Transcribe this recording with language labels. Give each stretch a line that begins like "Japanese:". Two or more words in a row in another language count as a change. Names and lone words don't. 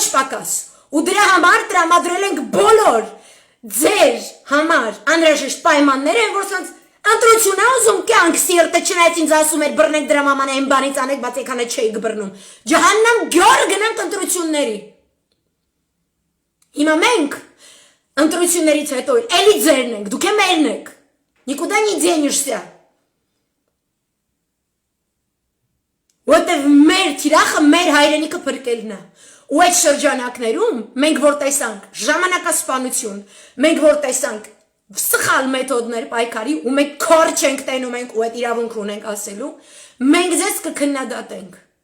Armenian: պակաս, ու դրա համար տրամադրել ենք բոլոր ձեր համար անհրաժեշտ պայմաններ են, որ սենց ընտրություն է ուզում կյանք սիրտը չնայած ինձ ասում էր բռնեք դրա մաման այն բանից անեք, բայց եկանը չէիք բռնում,
Turkish: cehennem gör
Armenian: գնանք ընտրությունների։ Հիմա մենք ընտրություններից հետո էլի ձերն ենք, դուք է մերն եք,
Russian: Никуда не денешься.
Armenian: Որտև մեր թիրախը մեր հայրենիքը փրկելն է։ Ու այդ շրջանակներում մենք որ տեսանք ժամանակասպանություն, մենք որ տեսանք սխալ մեթոդներ պայքարի ու մենք քորչ ենք տենում ենք ու այդ իրավունք ունենք ասելու, մենք ձեզ կքննադատենք։